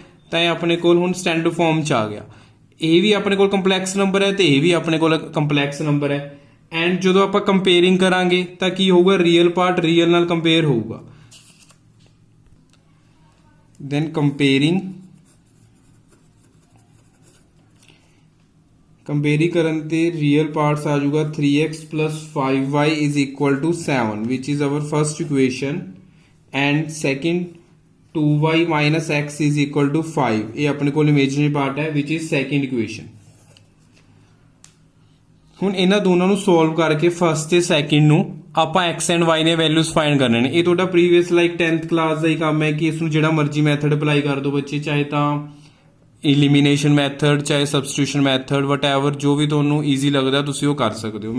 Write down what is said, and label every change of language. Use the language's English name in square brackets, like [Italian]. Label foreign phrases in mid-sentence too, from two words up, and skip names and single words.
[Punjabi] ਤਾਂ ਇਹ ਆਪਣੇ ਕੋਲ ਹੁਣ [English] standard form [Punjabi] ਚ ਆ ਗਿਆ। ਇਹ ਵੀ ਆਪਣੇ ਕੋਲ [English] complex number [Punjabi] ਹੈ ਤੇ ਇਹ ਵੀ ਆਪਣੇ ਕੋਲ [English] complex number [Punjabi] ਹੈ। ਐਂਡ ਜਦੋਂ ਆਪਾਂ ਕੰਪੇਅਰਿੰਗ ਕਰਾਂਗੇ ਤਾਂ ਕੀ ਹੋਊਗਾ, [English] real part [Punjabi] ਰੀਅਲ ਨਾਲ ਕੰਪੇਅਰ ਹੋਊਗਾ। [English] then comparing [Punjabi] ਕਰਨ ਤੇ [English] real parts [Punjabi] ਆ ਜਾਊਗਾ [English] 3x plus 5y is equal to 7 which is our first equation and second 2y minus x is equal to 5 [Punjabi] ਇਹ ਆਪਣੇ ਕੋਲ [English] imaginary part ਹੈ which is second equation। [Punjabi] ਹੁਣ ਇਹਨਾਂ ਦੋਨਾਂ ਨੂੰ ਸੋਲਵ ਕਰਕੇ ਫਸਟ ਤੇ ਸੈਕਿੰਡ ਨੂੰ ਆਪਾਂ x ਐਂਡ y ਨੇ [English] values find [Punjabi] ਕਰਨੇ ਨੇ। ਇਹ ਤੁਹਾਡਾ [English] previous like [Punjabi] 10th ਕਲਾਸ ਦਾ ਹੀ ਕੰਮ ਹੈ ਕਿ ਇਸ ਨੂੰ ਜਿਹੜਾ ਮਰਜ਼ੀ [English] method apply [Punjabi] ਕਰ ਦਿਓ ਬੱਚੇ, ਚਾਹੇ ਤਾਂ [English] elimination method, [Punjabi] ਚਾਹੇ [English] substitution method, [Punjabi] ਵਟਐਵਰ ਜੋ ਵੀ ਤੁਹਾਨੂੰ ਈਜ਼ੀ ਲੱਗਦਾ ਤੁਸੀਂ ਉਹ ਕਰ ਸਕਦੇ ਹੋ।